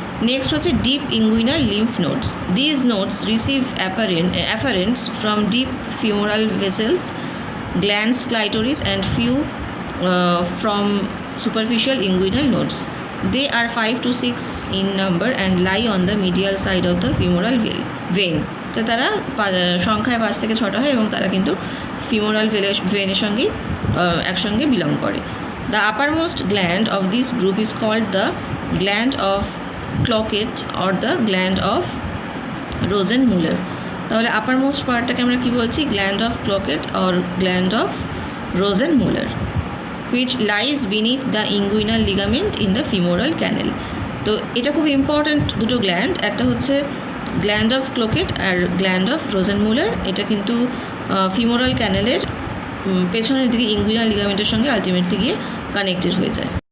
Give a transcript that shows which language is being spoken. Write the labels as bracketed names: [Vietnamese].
[English] Next হচ্ছে deep inguinal lymph nodes. These nodes receive afferents from deep femoral vessels, glands, clitoris and few from superficial inguinal nodes. They are 5 to 6 in number and lie on the medial side of the femoral vein. [Bangla] তো তারা সংখ্যায় 5 থেকে 6টা হয় এবং তারা কিন্তু femoral ভেনের সঙ্গে একসঙ্গে বিলং করে. [English] The uppermost gland of this group is called the gland of Cloquet or the gland of Rosenmuller. [Bangla] তাহলে uppermost পার্টটাকে আমরা কি বলছি, [English] gland of Cloquet or gland of Rosenmuller, which lies beneath the inguinal ligament in the femoral canal. [Bangla] তো এটা খুব important দুটো gland, একটা হচ্ছে gland of ক্লোকেট আর gland of রোজেনমুলার. এটা কিন্তু ফিমোরাল ক্যানেলের পেছনের দিকে ইঙ্গুইনাল লিগামেন্টের সঙ্গে আলটিমেটলি গিয়ে কানেক্টেড হয়ে যায়.